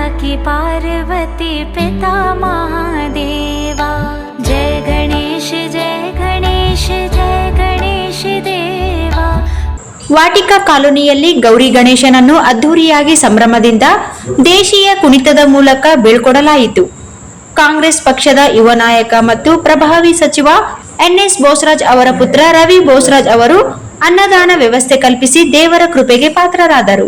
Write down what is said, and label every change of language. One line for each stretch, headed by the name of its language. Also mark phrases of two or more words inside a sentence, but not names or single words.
Hindi: पार्वती पिता महादेवा। जय गणेश जय गणेश जय गणेश देवा।
Kannada: ವಾಟಿಕಾ ಕಾಲೋನಿಯಲ್ಲಿ ಗೌರಿ ಗಣೇಶನನ್ನು ಅದ್ದೂರಿಯಾಗಿ ಸಂಭ್ರಮದಿಂದ ದೇಶೀಯ ಕುಣಿತದ ಮೂಲಕ ಬೀಳ್ಕೊಡಲಾಯಿತು. ಕಾಂಗ್ರೆಸ್ ಪಕ್ಷದ ಯುವ ನಾಯಕ ಮತ್ತು ಪ್ರಭಾವಿ ಸಚಿವ ಎನ್ಎಸ್ ಬೋಸರಾಜ್ ಅವರ ಪುತ್ರ ರವಿ ಬೋಸರಾಜ್ ಅವರು ಅನ್ನದಾನ ವ್ಯವಸ್ಥೆ ಕಲ್ಪಿಸಿ ದೇವರ ಕೃಪೆಗೆ ಪಾತ್ರರಾದರು.